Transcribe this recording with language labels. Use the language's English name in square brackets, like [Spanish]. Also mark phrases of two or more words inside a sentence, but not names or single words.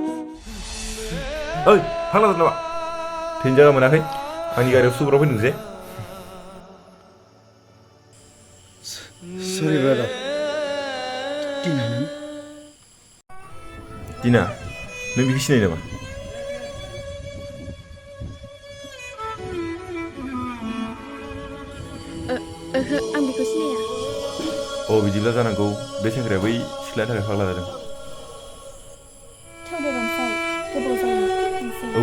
[Bodo] ओइ थांना नामा ट्रेन जायगा मोनाखै आंनि गारियाव सुग्राव फैदों जे [English] Sorry brother. Dina nang? [Bodo] Dina, nang बिखौ सिनायो नामा? ओहो आं बेखौ सिनाया बिदिब्ला जानांगौ बे सेंग्राया बै सिख्लानि थाखाय फाग्ला जादों थौ दे रनसाय गोबाव जायो थांसै